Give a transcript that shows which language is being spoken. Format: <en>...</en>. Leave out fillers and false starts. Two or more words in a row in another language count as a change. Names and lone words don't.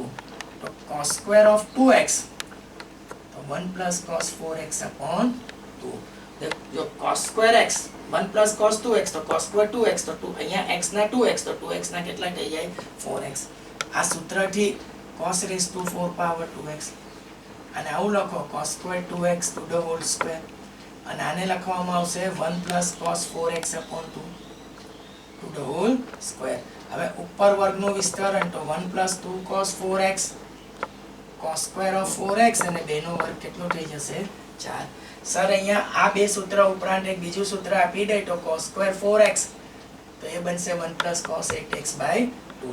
<gu>તો</gu> <en>cos square of 2x</en> <gu>તો 1 + cos 4x/2. જો</gu> <en>cos square x</en> <gu>1 + cos 2x તો</gu> <en>cos square 2x</en> <gu>તો 2 અહીંયા x ના 2x તો 2x ના કેટલા થઈ જાય 4x. આ સૂત્રથી</gu> <en>cos raised to 4</en> <gu>પાવર 2x અને આવું લખો</gu> <en>cos square 2x to the whole square</en> <gu>અને આને લખવામાં આવશે 1 + cos 4x/2</gu> <en>to the whole square.</en> <gu>હવે ઉપર વર્ગનું વિસ્તરણ તો 1 + 2 cos 4x</gu> <en>cos square of 4x</en> <gu>અને 2 નો વર્ગ કેટલો થઈ જશે 4. સર અહીંયા આ બે સૂત્ર ઉપરાંત એક બીજું સૂત્ર આપી દે તો</gu> <en>cos square 4x</en> <gu>તો એ બનશે 1 + cos 8x/2.</gu>